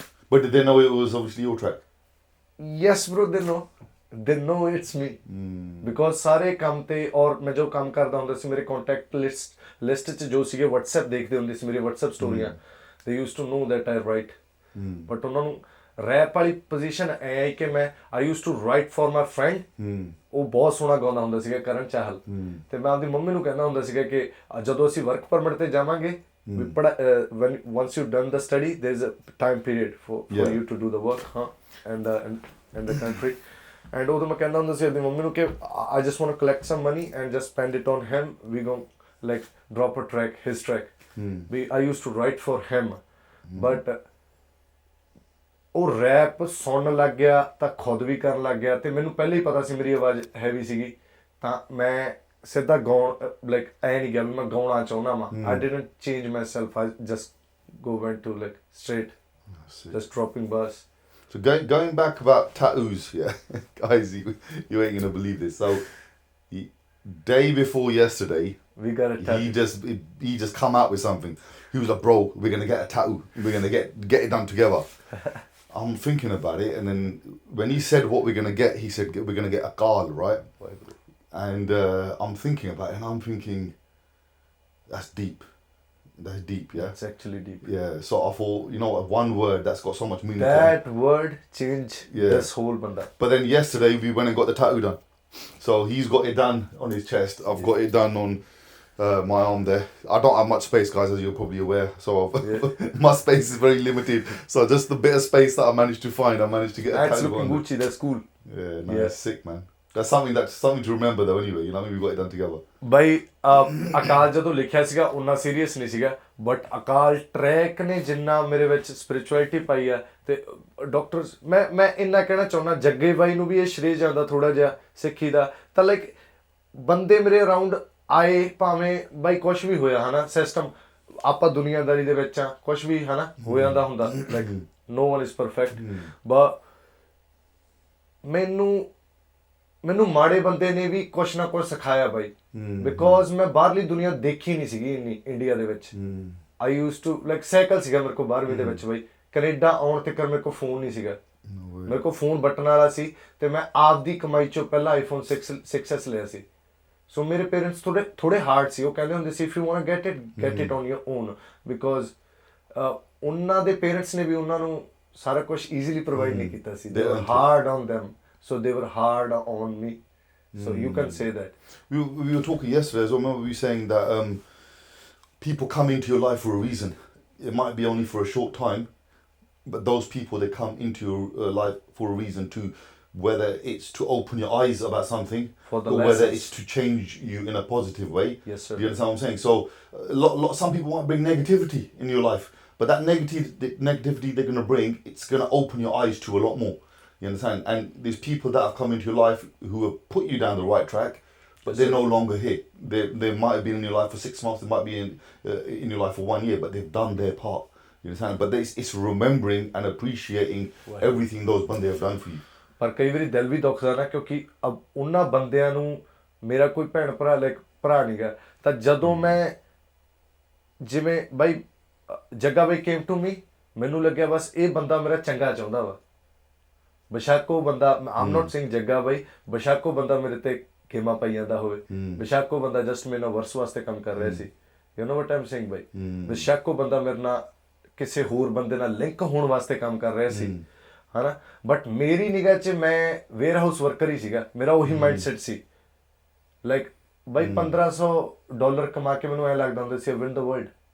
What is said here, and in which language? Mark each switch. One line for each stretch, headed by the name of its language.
English: But did they know it was obviously your track? Yes bro, they know it's me because
Punjabi: ਸਾਰੇ ਕੰਮ ਤੇ ਔਰ ਮੈਂ ਜੋ ਕੰਮ ਕਰਦਾ ਹੁੰਦਾ ਸੀ ਮੇਰੇ ਕੰਟੈਕਟ ਲਿਸਟ ਚ ਜੋ ਸੀਗੇ WhatsApp ਦੇਖਦੇ ਹੁੰਦੇ ਸੀ ਮੇਰੀ WhatsApp ਸਟੋਰੀਆਂ
English: they used to know that I write but
Punjabi: ਉਹਨਾਂ ਨੂੰ ਰੈਪ ਵਾਲੀ ਪੋਜੀਸ਼ਨ ਐ ਹੈ ਕਿ ਮੈਂ
English: I used to write for my friend
Punjabi: ਉਹ ਬਹੁਤ ਸੋਹਣਾ ਗਾਉਂਦਾ ਹੁੰਦਾ ਸੀਗਾ ਕਰਨ ਚਾਹਲ ਤੇ ਮੈਂ ਆਪਦੀ ਮੰਮੀ ਨੂੰ ਕਹਿੰਦਾ ਹੁੰਦਾ ਸੀਗਾ ਕਿ ਜਦੋਂ ਅਸੀਂ ਵਰਕ ਪਰਮਿਟ ਤੇ ਜਾਵਾਂਗੇ
English: when once you've done the study there's a time period for you to do the work and the country and
Punjabi: ਉਦੋਂ ਮੈਂ ਕਹਿੰਦਾ ਹੁੰਦਾ ਸੀ ਆਪਣੀ ਮੰਮੀ ਨੂੰ ਕਿ
English: I just want to collect some money and just spend it on him we gonna like drop a track his track I used to write for him but
Punjabi: ਉਹ rap ਸੁਣਨ ਲੱਗ ਗਿਆ ਤਾਂ ਖੁਦ ਵੀ ਕਰਨ ਲੱਗ ਗਿਆ ਤੇ ਮੈਨੂੰ ਪਹਿਲਾਂ ਹੀ ਪਤਾ ਸੀ ਮੇਰੀ ਆਵਾਜ਼ ਹੈਵੀ ਸੀਗੀ ਤਾਂ ਮੈਂ ਸਿੱਧਾ ਗਾਉਣ ਲਾਈਕ ਐ ਨਹੀਂ ਗਿਆ ਵੀ ਮੈਂ ਗਾਉਣਾ ਚਾਹੁੰਦਾ ਵਾਂ
English: I didn't change myself I just went to like straight just dropping bars. So going back about tattoos, guys, you ain't gonna believe this. So day before yesterday we got a tattoo. He just come out with something. He was like, bro, we're gonna get a tattoo, we're gonna get it done together. I'm thinking about it, and then when he said what we're gonna get, he said we're gonna get a gal, right? And I'm thinking about it, and I'm thinking, that's deep. That's deep, yeah? It's actually deep. Yeah, so I thought, you know what, one word that's got so much meaning that word changed this whole banda. But then yesterday, we went and got the tattoo done. So he's got it done on his chest. I've got it done on my arm there. I don't have much space, guys, as you're probably aware. So my space is very limited. So just the bit of space that I managed to find, I managed to get a tattoo on. That's looking Gucci, that's cool. Yeah, no, it's sick, man. That's something to remember though anyway, you know what I mean? We got it done together.
Punjabi: ਬਾਈ ਅਕਾਲ ਜਦੋਂ ਲਿਖਿਆ ਸੀਗਾ ਉਨਾ serious ਨਹੀਂ ਸੀਗਾ but Akal track ਨੇ ਜਿੰਨਾ ਮੇਰੇ ਵਿੱਚ ਸਪਿਰਿਚੁਅਲਿਟੀ ਪਾਈ ਆ ਤੇ ਡਾਕਟਰਸ ਮੈਂ ਇੰਨਾ ਕਹਿਣਾ ਚਾਹੁੰਦਾ ਜੱਗੇ ਬਾਈ ਨੂੰ ਵੀ ਇਹ ਸ਼੍ਰੇਅ ਜਾਂਦਾ ਥੋੜਾ ਜਿਹਾ ਸਿੱਖੀ ਦਾ ਤਾਂ ਲਾਈਕ ਬੰਦੇ ਮੇਰੇ ਅਰਾਊਂਡ ਆਏ ਭਾਵੇਂ ਬਾਈ ਕੁਛ ਵੀ ਹੋਇਆ ਹਨਾ ਸਿਸਟਮ ਆਪਾਂ ਦੁਨੀਆਦਾਰੀ ਦੇ ਵਿੱਚ ਆ ਕੁਛ ਵੀ ਹਨਾ ਹੋ ਜਾਂਦਾ ਹੁੰਦਾ like
English: no one is perfect but
Punjabi: ਮੈਨੂੰ ਮਾੜੇ ਬੰਦੇ ਨੇ ਵੀ ਕੁਛ ਨਾ ਕੁਛ ਸਿਖਾਇਆ ਬਾਈ ਬਿਕੋਜ਼ ਮੈਂ ਬਾਹਰਲੀ ਦੁਨੀਆ ਦੇਖੀ ਨਹੀਂ ਸੀਗੀ ਇੰਨੀ ਇੰਡੀਆ ਦੇ ਵਿੱਚ
English: I used to like
Punjabi: cycle ਸੀਗਾ ਮੇਰੇ ਕੋਲ 12ਵੀਂ ਦੇ ਵਿੱਚ ਬਾਈ ਕੈਨੇਡਾ ਆਉਣ ਤੱਕ ਮੇਰੇ ਕੋਲ ਫੋਨ ਨਹੀਂ ਸੀਗਾ ਮੇਰੇ ਕੋਲ ਫੋਨ ਬਟਨ ਵਾਲਾ ਸੀ ਤੇ ਮੈਂ ਆਪਦੀ ਕਮਾਈ ਚੋਂ ਪਹਿਲਾਂ iPhone 6s ਲਿਆ ਸੀ ਸੋ ਮੇਰੇ ਪੇਰੈਂਟਸ ਥੋੜੇ ਹਾਰਡ ਸੀ ਉਹ ਕਹਿੰਦੇ ਹੁੰਦੇ ਸੀ
English: if you want to get it on your own because
Punjabi: ਉਹਨਾਂ ਦੇ ਪੇਰੈਂਟਸ ਨੇ ਵੀ ਉਹਨਾਂ ਨੂੰ ਸਾਰਾ ਕੁਝ ਈਜ਼ੀਲੀ ਪ੍ਰੋਵਾਈਡ ਨਹੀਂ ਕੀਤਾ ਸੀ
English: they were hard on them so they were hard on me so you can say that we were talking yesterday as well. Remember we were saying that people come into your life for a reason. It might be only for a short time, but those people, they come into your life for a reason to, whether it's to open your eyes about something for the or lessons. whether it's to change you in a positive way. Yes sir. Do you understand what I'm saying? So some people want to bring negativity in your life, but that negativity they're going to bring, it's going to open your eyes to a lot more. You understand? And there's people that have come into your life who have put you down the right track, but they're no longer here. They might have been in your life for 6 months, they might be in your life for 1 year, but they've done their part. You understand? But it's remembering and appreciating everything those bande have done for you.
Punjabi: ਪਰ ਕਈ ਵਾਰੀ ਦਿਲ ਵੀ ਦੁਖਦਾ ਨਾ ਕਿਉਂਕਿ ਉਹਨਾਂ ਬੰਦਿਆਂ ਨੂੰ ਮੇਰਾ ਕੋਈ ਭੈਣ ਭਰਾ ਲਾਈਕ ਭਰਾ ਨਹੀਂ ਗਾ ਤਾਂ ਜਦੋਂ ਮੈਂ ਜਿਵੇਂ ਬਾਈ ਜੱਗਾ ਬਾਈ ਕੇਮ ਟੂ ਮੀ ਮੈਨੂੰ ਲੱਗਿਆ ਬਸ ਇਹ ਬੰਦਾ ਮੇਰਾ ਚੰਗਾ ਚਾਹੁੰਦਾ ਵਾ ਬੇਸ਼ੱਕ ਉਹ ਬੰਦਾ ਆਮ ਨੋਟ ਸੇਇੰਗ ਜੱਗਾ ਬਾਈ ਬੇਸ਼ੱਕ ਉਹ ਬੰਦਾ ਮੇਰੇ ਤੇ ਗੇਮਾਂ ਪਾਈ ਜਾਂਦਾ ਹੋਵੇ ਬੇਸ਼ੱਕ ਉਹ ਬੰਦਾ ਜਸਟ ਮੇਰੇ ਨਾਲ ਵਰਸ ਵਾਸਤੇ ਕੰਮ ਕਰ ਰਿਹਾ ਸੀ
English: you know what I'm saying
Punjabi: ਬਾਈ ਬੇਸ਼ੱਕ ਉਹ ਬੰਦਾ ਮੇਰੇ ਨਾਲ ਕਿਸੇ ਹੋਰ ਬੰਦੇ ਨਾਲ ਲਿੰਕ ਹੋਣ ਵਾਸਤੇ ਕੰਮ ਕਰ ਰਿਹਾ ਸੀ ਹਨਾ ਬਟ ਮੇਰੀ ਨਿਗਾਹ 'ਚ ਮੈਂ ਵੇਅਰ ਹਾਊਸ ਵਰਕਰ ਹੀ ਸੀਗਾ ਮੇਰਾ ਉਹੀ ਮਾਈਂਡ ਸੈਟ ਸੀ ਲਾਈਕ ਬਾਈ $1500 ਕਮਾ ਕੇ ਮੈਨੂੰ ਐਂ ਲੱਗਦਾ ਹੁੰਦਾ ਸੀ
English: win the world